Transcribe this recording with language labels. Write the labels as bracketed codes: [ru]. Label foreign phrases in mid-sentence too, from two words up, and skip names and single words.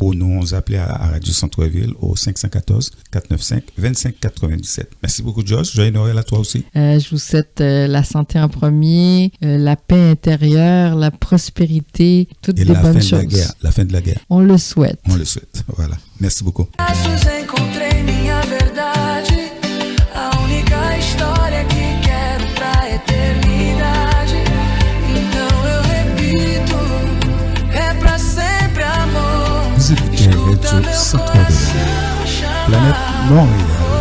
[fr] Ou nous, on nous appelait à Radio Centre-Ville au 514-495-2597. Merci beaucoup, Josh. Joyeux Noël à toi aussi. Je vous souhaite la santé en premier, la paix intérieure, la prospérité paix, toutes Et des la bonnes fin choses. de la guerre, la fin de la guerre. On le souhaite. On le souhaite. Voilà. Merci beaucoup. [pt] Encontrei minha verdade, a única história que quero pra eternidade. Então eu repito, é pra sempre amor. [fr] Vous écoutez Radio Centre-Ville, Planète Montréal.